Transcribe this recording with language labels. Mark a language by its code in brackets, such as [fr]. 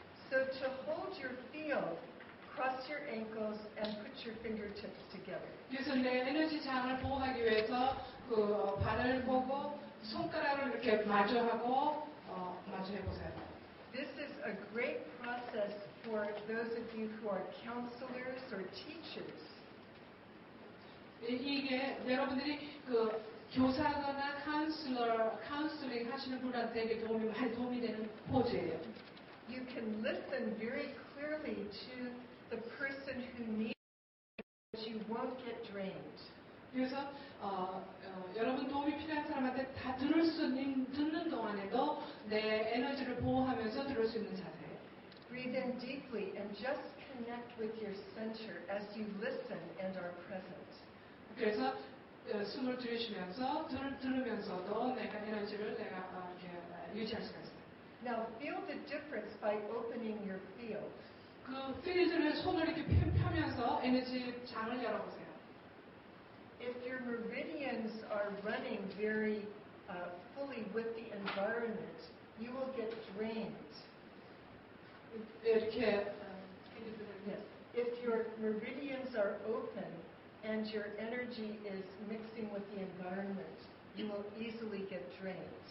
[en] So to hold your field, cross your ankles and put your fingertips together. [ko] 그래서 내 에너지 장을 보호하기 위해서 그 발을 보고 손가락을 이렇게 마주하고 마주해 보세요. [en] This is a great process for those of you who are counselors or teachers. [ko] 이게 여러분들이 그 교사거나 카운슬링 하시는 분한테 이게 많이 도움이 되는 포즈예요. [en] You can listen very clearly to the person who needs it, you won't get drained. [ko] 그래서 여러분 도움이 필요한 사람한테 다 듣는 동안에도 내 에너지를 보호하면서 들을 수 있는 자세예요. [en] Breathe in deeply and just connect with your center as you listen and are present. [ko] 그래서 숨을 들이쉬면서 들으면서도 내가 에너지를 이렇게 유지할 수가 있어요. [en] Now feel the difference by opening your field. [ko] 그 필드를 손을 이렇게 펴면서 에너지 장을 열어보세요. [en] If your meridians are running very fully with the environment, you will get drained. [ko] 이렇게 [en] Yes. If your meridians are open and your energy is mixing with the environment, you will easily get drained.